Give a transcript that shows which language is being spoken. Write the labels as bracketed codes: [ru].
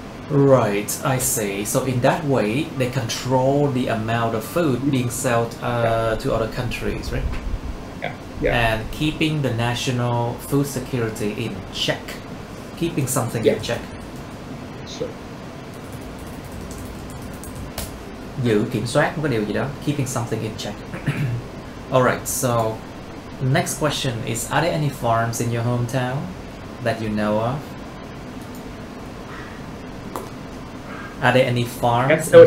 [en] Right, I see. So in that way, they control the amount of food being sold to other countries, right? Yeah. And keeping the national food security in check, keeping something in check. Sure. [vi] Giữ kiểm soát một cái điều gì đó, [en] keeping something in check. Alright, so next question is: are there any farms in your hometown that you know of? Are there any farms in your